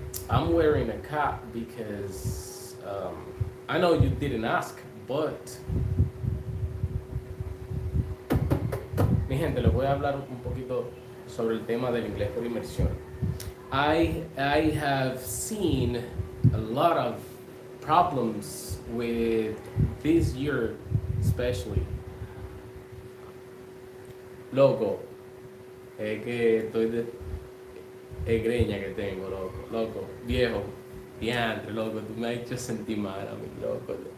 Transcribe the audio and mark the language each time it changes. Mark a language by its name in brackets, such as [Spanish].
[English] I'm wearing a cap because I know you didn't ask, but [Spanish] mi gente, les voy a hablar un poquito sobre el tema del inglés por inmersión. [English] I have seen a lot of problems with this year, especially. [Spanish] Loco, es que estoy greña que tengo, loco, viejo, diantre, loco, tú me has hecho sentir mal a mí, loco.